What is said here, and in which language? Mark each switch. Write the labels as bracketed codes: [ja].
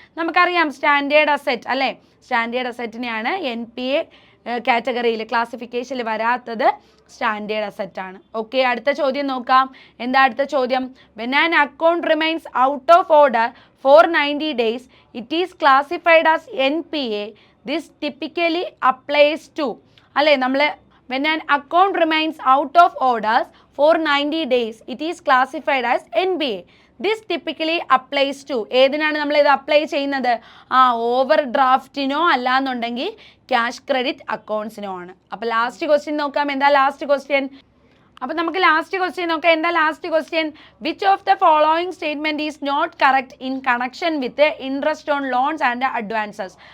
[ml] നമുക്കറിയാം standard asset അല്ലേ. Standard അസെറ്റിനെയാണ് NPA കാറ്റഗറിയിൽ ക്ലാസിഫിക്കേഷനിൽ വരാത്തത്. സ്റ്റാൻഡേർഡ് അസറ്റ് ആണ്. ഓക്കെ, അടുത്ത ചോദ്യം നോക്കാം. എന്താ അടുത്ത ചോദ്യം? [en] When an account remains out of order for 90 days, it is classified as NPA. This typically applies to, [ml] അല്ലേ, നമ്മൾ [en] when an account remains out of orders for 90 days, it is classified as NPA. This typically applies to, [ml] ഏതിനാണ് നമ്മൾ ഇത് apply ചെയ്യുന്നത്? Over ഡ്രാഫ്റ്റിനോ അല്ലാന്നുണ്ടെങ്കിൽ cash credit അക്കൗണ്ട്സിനോ ആണ്. അപ്പോൾ last question നോക്കാം. എന്താ ലാസ്റ്റ് ക്വസ്റ്റ്യൻ? അപ്പോൾ നമുക്ക് ലാസ്റ്റ് ക്വസ്റ്റ്യൻ നോക്കാം. എന്താ last question? [en] Which of the following statement is not correct in connection with interest on loans and advances?